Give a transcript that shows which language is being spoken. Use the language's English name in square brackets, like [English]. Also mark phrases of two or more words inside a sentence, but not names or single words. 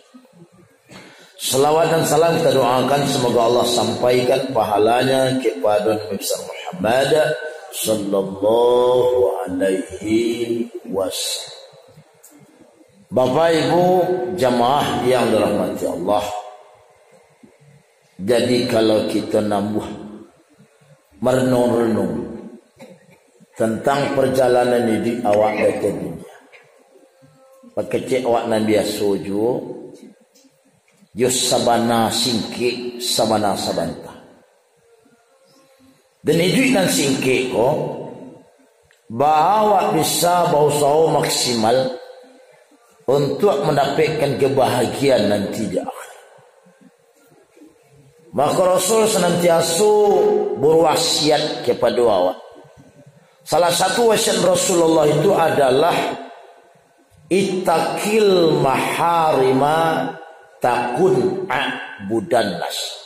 [Indonesian] Salawat dan salam kita doakan semoga Allah sampaikan pahalanya kepada Nabi besar Muhammad [Arabic] صلى الله عليه وسلم. [Indonesian] Bapak Ibu jamaah yang dirahmati Allah, jadi kalau kita nambah merenung-renung tentang perjalanan hidup awak dari dunia, [Minangkabau] pakecek awak nan biasa juga Yus sabana singke sabana sabanta. [Indonesian] Dan hidup dan singke ko bahawa bisa berusaha maksimal untuk mendapatkan kebahagiaan nanti di akhir. Maka Rasul senantiasa berwasiat kepada awak. Salah satu wasiat Rasulullah itu adalah [Arabic] اتق المحارم تكن أعبد الناس.